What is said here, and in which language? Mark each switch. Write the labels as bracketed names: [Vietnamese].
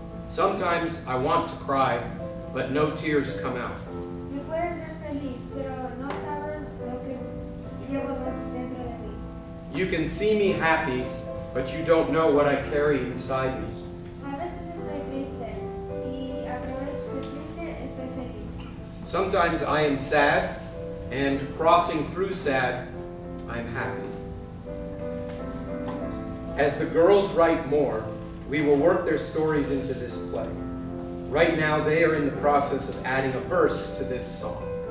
[English] Sometimes I want to cry, but no tears come out. [Spanish] Me puedes ver feliz, pero no sabes lo que llevo dentro de mí. [English] You can see me happy, but you don't know what I carry inside me. [Spanish] A veces estoy triste y a través de triste estoy feliz. [English] Sometimes I am sad, and crossing through sad, I'm happy. As the girls write more, we will work their stories into this play. Right now, they are in the process of adding a verse to this song.